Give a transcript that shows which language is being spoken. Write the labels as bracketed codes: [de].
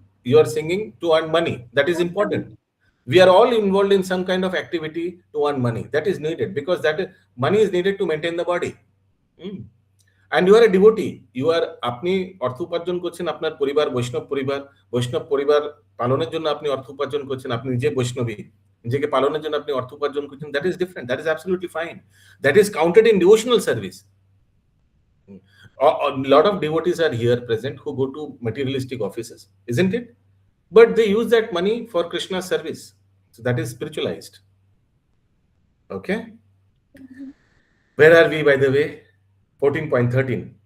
[en] You are singing to earn money. That is important. We are all involved in some kind of activity to earn money. That is needed because money is needed to maintain the body. Hmm. And you are a devotee. [bn] আপনি অর্থ উপার্জন করছেন আপনার পরিবার বৈষ্ণব পরিবার পালনের জন্য আপনি অর্থ উপার্জন করছেন, আপনি নিজে বৈষ্ণবী, নিজেকে পালনের জন্য আপনি অর্থ উপার্জন করছেন, [en] that is different, that is absolutely fine, that is counted in devotional service. A lot of devotees are here present who go to materialistic offices, isn't it? But they use that money for Krishna's service, so that is spiritualized. Okay, where are we, by the way? 14.13.